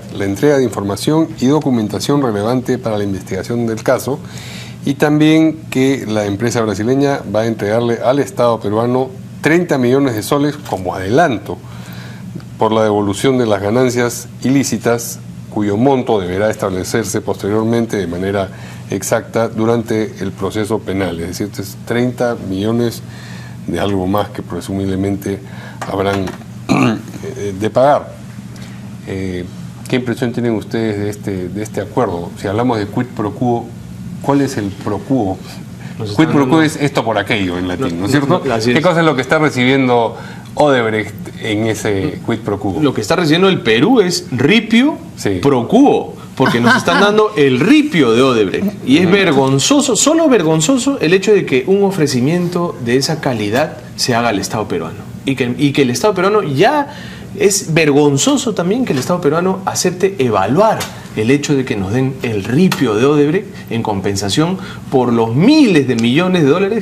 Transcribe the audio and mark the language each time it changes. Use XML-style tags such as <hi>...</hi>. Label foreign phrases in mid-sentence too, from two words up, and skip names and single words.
<es>la entrega de información y documentación relevante para la investigación del caso, y también que la empresa brasileña va a entregarle al Estado peruano 30 millones de soles como adelanto por la devolución de las ganancias ilícitas, cuyo monto deberá establecerse posteriormente de manera exacta durante el proceso penal. Es decir, es 30 millones de algo más que presumiblemente habrán de pagar. ¿Qué impresión tienen ustedes de este acuerdo? Si hablamos de</es> <la>quid pro quo,</la> <es>¿cuál es el</es> <la>pro quo? Quid pro quo</la> <es>es esto por aquello en latín, ¿no es cierto? ¿Qué cosa es lo que está recibiendo Odebrecht en ese</es> <la>quid pro quo?</la> <es>Lo que está recibiendo el Perú es ripio</es> <la>pro quo,</la> <es>porque nos están dando el ripio de Odebrecht. Y es vergonzoso, solo vergonzoso, el hecho de que un ofrecimiento de esa calidad se haga al Estado peruano. Y que el Estado peruano ya... Es vergonzoso también que el Estado peruano acepte evaluar el hecho de que nos den el ripio de Odebrecht en compensación por los miles de millones de dólares.</es>